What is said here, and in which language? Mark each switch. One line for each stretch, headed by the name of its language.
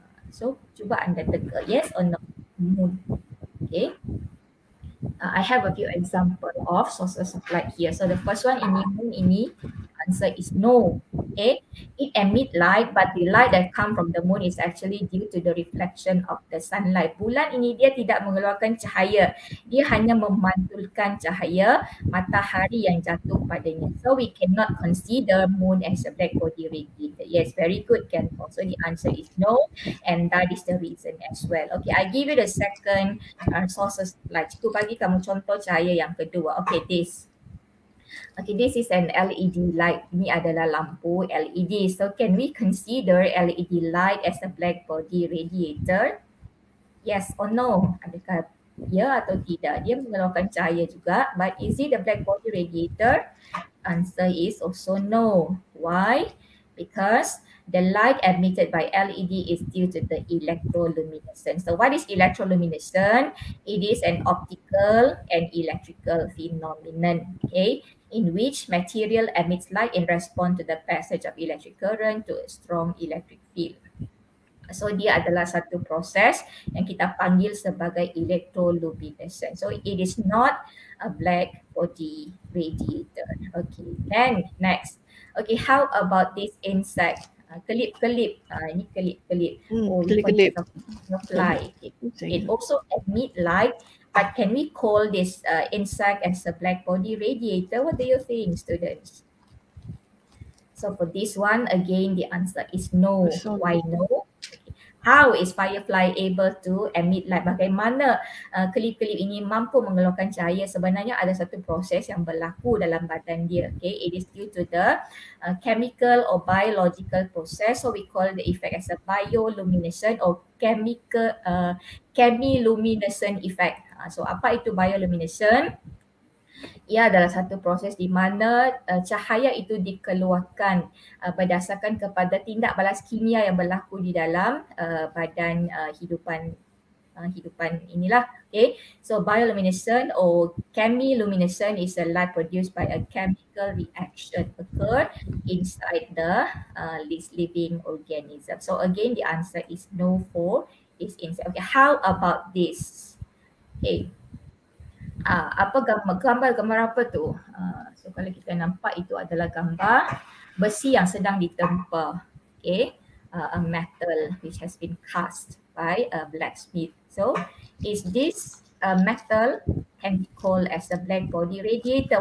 English: So,
Malay: cuba anda teka,
English: yes or no? Moon. Okay. I have a few example of sources of light here. So the first one
Malay: ini
English: moon ini, answer is no. Okay, it emit light, but the light that come from the moon is actually due to the reflection of the sunlight.
Malay: Bulan ini dia tidak mengeluarkan cahaya, dia hanya memantulkan cahaya matahari yang jatuh padanya.
English: So we cannot consider moon as a black body radiator. Yes, very good, Ken. So the answer is no, and that is the reason as well. Okay, I give you the second sources of light.
Malay: Cikgu bagi kamu contoh cahaya yang kedua.
English: Okay, this. Okay, this is an LED light.
Malay: Ini adalah lampu LED.
English: So can we consider LED light as a black body radiator? Yes or no?
Malay: Adakah ya atau tidak? Dia mengeluarkan cahaya juga.
English: But is it a black body radiator? Answer is also no. Why? Because the light emitted by LED is due to the electroluminescence. So what is electroluminescence? It is an optical and electrical phenomenon, okay, in which material emits light in response to the passage of electric current to a strong electric field.
Malay: So dia adalah satu proses yang kita panggil sebagai electroluminescence.
English: So it is not a black body radiator. Okay, then next. Okay, how about this insect?
Malay: Kelip-kelip. Ini kelip-kelip. Kelip-kelip.
English: Fly. It also emit light. But can we call this insect as a black body radiator? What do you think, students? So for this one, again, the answer is no. Why no? How is firefly able to emit light?
Malay: Bagaimana kelip-kelip ini mampu mengeluarkan cahaya? Sebenarnya ada satu proses yang berlaku dalam badan dia.
English: Okay, it is due to the chemical or biological process. So we call the effect as a bioluminescent or chemiluminescent effect.
Malay: So apa itu bioluminescent? Ia adalah satu proses di mana cahaya itu dikeluarkan berdasarkan kepada tindak balas kimia yang berlaku di dalam badan hidupan inilah.
English: Okay, so bioluminescent or chemiluminescent is a light produced by a chemical reaction occur inside the living organism. So again, the answer is no for this insect. Okay, how about this? Okay.
Malay: Apa gambar apa tu? So kalau kita nampak itu adalah gambar besi yang sedang ditempa.
English: Okay, a metal which has been cast by a blacksmith. So is this metal can be called as a black body radiator?